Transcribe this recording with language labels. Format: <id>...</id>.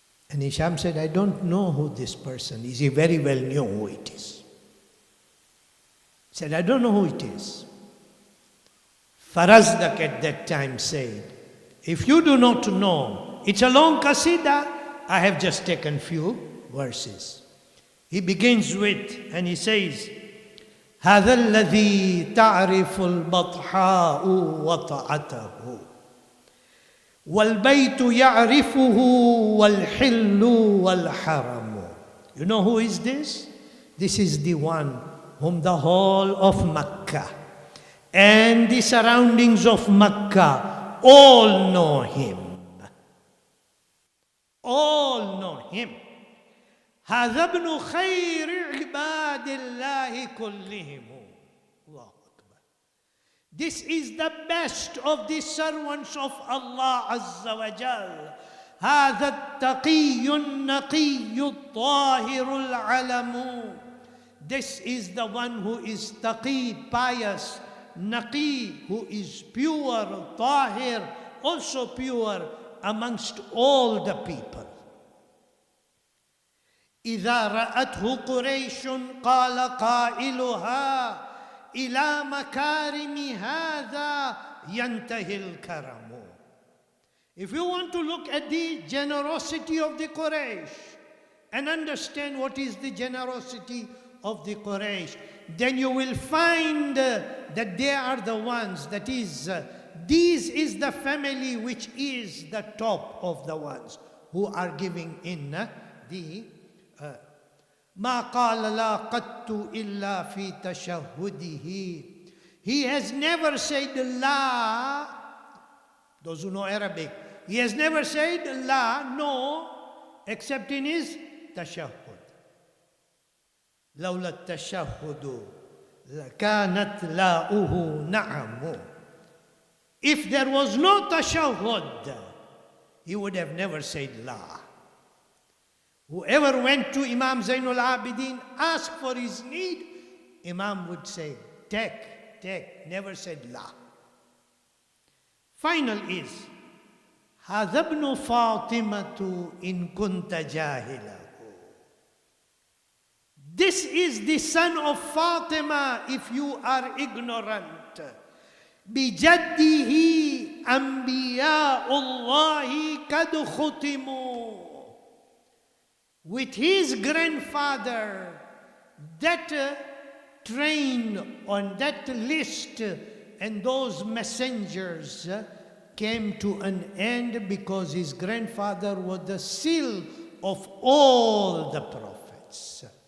<en>And Hisham said, I don't know who this person is. He very well knew who it is. He said, I don't know who it is. Farazdak at that time said, if you do not know, it's a long qasida, I have just taken few verses. He begins with, and he says,</en> <ar>هذا الذي تعرف البطحاء وطأته والبيت يعرفه والحل والحرم.</ar> <en>You know who is this? This is the one whom the whole of Mecca and the surroundings of Mecca all know him. All know him.</en> <ar>هذا ابن خير عباد الله كلهم. الله أكبر.</ar> <en>This is the best of the servants of Allah Azza wa Jal.</en> <ar>هذا التقي النقي الطاهر العلم.</ar> <en>This is the one who is taqi, pious, naqi, who is pure, tahir, also pure amongst all the people.</en> <ar>إذا رأته قريش قال قائلها إلى مكارم هذا ينتهي الكرم.</ar> <en>If you want to look at the generosity of the Quraysh and understand what is the generosity of the Quraysh, then you will find that they are the ones, that is, this is the family which is the top of the ones who are giving in the</en> <ar>ما قال لا قط إلا في تشهده.</ar> <en>He has never said La. Those who know Arabic, he has never said La, no, except in his tashahhud.</en> <ar>لولا التشهد لكانت لاؤه نعم.</ar> <en>If there was no tashahhud, he would have never said La. Whoever went to Imam Zain al-Abideen, asked for his need, Imam would say, take, never said La. Final is,</en> <ar>هذا ابن فاطمة إن كنت جاهله.</ar> <en>This is the son of Fatima, if you are ignorant.</en> <ar>بِجَدِّهِ أَنْبِيَاءُ اللَّهِ قَدْ خُتِمُوا.</ar> <en>With his grandfather, that train on that list and those messengers came to an end because his grandfather was the seal of all the prophets.</en>